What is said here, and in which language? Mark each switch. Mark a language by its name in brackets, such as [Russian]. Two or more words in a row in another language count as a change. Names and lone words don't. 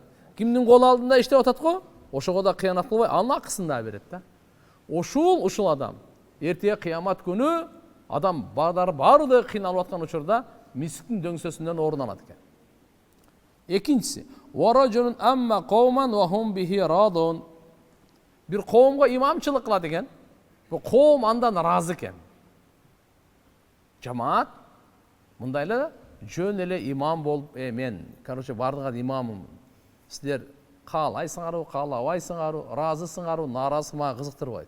[Kyrgyz] Кимдин кол алдында иштеп атат го, ошого да кыянат кылбай, анын акысын да берет да. Ушул адам эртеге кыямат күнү адам барды кыйналып аткан учурда мисктин дөңсөсүндөн орун алат экен. [Arabic] Экинчиси, ورجل أم قوما وهم به راضون. [Kyrgyz] Бир коомго имамчылык кылат экен. Бул коом андан ыраазы экен. Жамаат мындай эле жөн эле имам болуп, мен, бардыгы имамым. Силер каалайсыңарбы, каалабайсыңарбы, ыраазысыңарбы, нааразы мага кызыктырбайт.